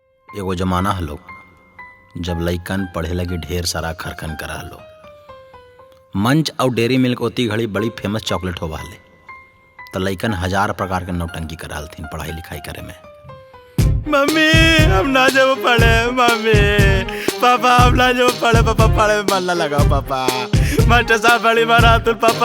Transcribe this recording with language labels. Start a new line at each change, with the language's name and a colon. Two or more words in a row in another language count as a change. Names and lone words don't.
Magahi: एगो जमाना हलो जब लइकन पढ़े लगी ढेर सारा खरखन करा हलो। मंच और डेयरी मिल्क ओती घड़ी बड़ी फेमस चॉकलेट होवा हले, तो लइकन हजार प्रकार के नौटंकी करा हलथिन पढ़ाई लिखाई करे में। मम्मी हम ना जब पढ़े, मम्मी पापा हम ना जब पढ़े, पापा पढ़े में मन ना लगाओ, पापा मास्टर साहब बड़ी मारा तुम पापा।